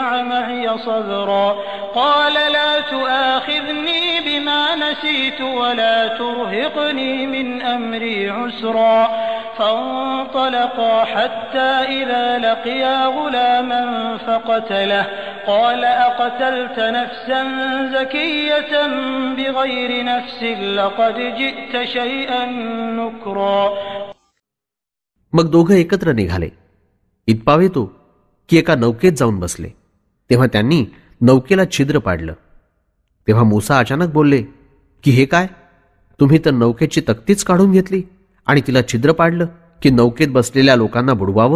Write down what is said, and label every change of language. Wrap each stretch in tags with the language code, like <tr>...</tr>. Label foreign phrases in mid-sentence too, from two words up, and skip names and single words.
<ar>معي صبرا قال لا تؤاخذني بما نسيت ولا ترهقني من أمري عسرا فانطلقا حتى إذا لقيا غلاما فقتله قال أقتلت نفسا زكية بغير نفس لقد جئت شيئا نكرا.</ar> <mr>मग दोघं एकत्र निघाले. इतपाव येतो की एका नौकेत जाऊन बसले. तेव्हा त्यांनी नौकेला छिद्र पाडलं. तेव्हा मूसा अचानक बोलले की हे काय, तुम्ही तर नौकेची तक्तीच काढून घेतली आणि तिला छिद्र पाडलं की नौकेत बसलेल्या लोकांना बुडवावं.</mr>